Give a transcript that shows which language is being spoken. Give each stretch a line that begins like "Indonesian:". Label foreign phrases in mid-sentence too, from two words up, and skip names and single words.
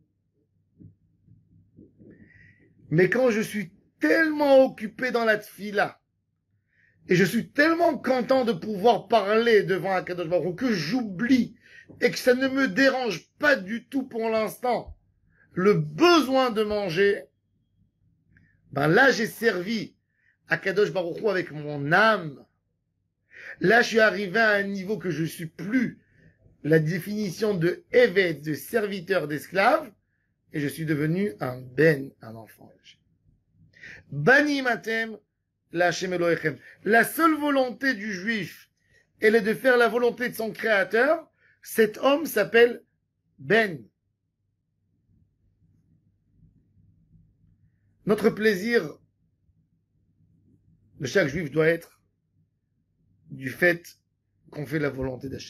French: Mais quand je suis tellement occupé dans la tfila, et je suis tellement content de pouvoir parler devant
Hebrew: הקדוש ברוך הוא
French: que j'oublie et que ça ne me dérange pas du tout pour l'instant le besoin de manger, ben là j'ai servi
Hebrew: הקדוש ברוך הוא
French: avec mon âme. Là je suis arrivé à un niveau que je suis plus la définition de Eved, de serviteur, d'esclave, et je suis devenu un Ben, un enfant.
Hebrew: בנים אתם לה' אלהיכם.
French: La seule volonté du juif, elle est de faire la volonté de son créateur. Cet homme s'appelle Ben. Notre plaisir de chaque juif doit être du fait qu'on fait la volonté d'Hachem.